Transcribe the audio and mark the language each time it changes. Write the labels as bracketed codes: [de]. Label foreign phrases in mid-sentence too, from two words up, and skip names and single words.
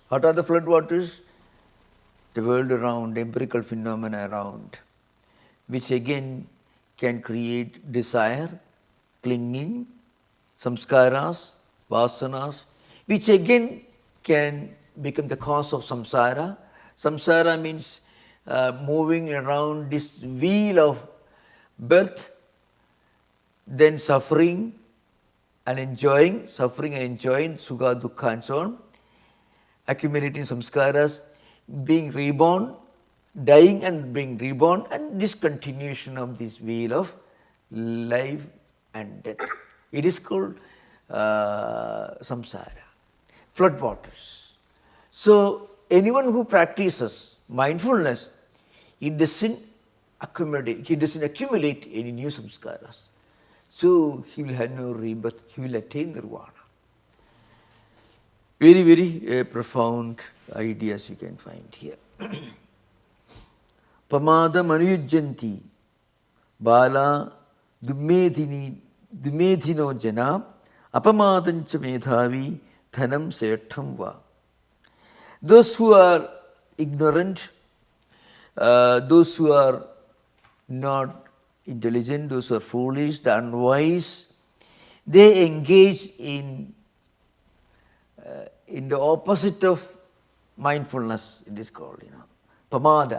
[en] What are the flood waters? The world around, empirical phenomena around, which again can create desire, clinging, [sa] samskaras, vasanas, [en] which again can become the cause of samsara. Samsara means moving around this wheel of birth, then suffering and enjoying, [sa] sukha, dukkha [en] and so on, accumulating samskaras, being reborn, dying and being reborn, and this continuation of this wheel of life and death. It is called samsara, flood waters. So anyone who practices mindfulness, he doesn't accumulate any new samskaras. So he will have no rebirth, he will attain nirvana. Very, very profound ideas you can find here. [pi] Pamada manuyujjanti bala dumedhino jana apamadancha medhavi dhanam setham va. [en] Those who are ignorant, those who are not intelligent, those who are foolish, the unwise, they engage in the opposite of mindfulness, it is called, pamada.